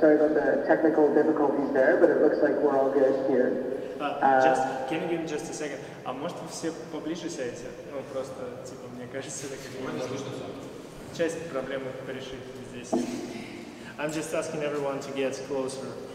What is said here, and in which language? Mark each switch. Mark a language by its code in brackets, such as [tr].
[en] Sorry about the technical difficulties there, but it looks like we're all good here. Can you give me just a second? [ru] А может вы все поближе сядете? Ну, просто, типа, мне кажется, это как бы часть проблемы порешить здесь. [en] I'm just asking everyone to get closer.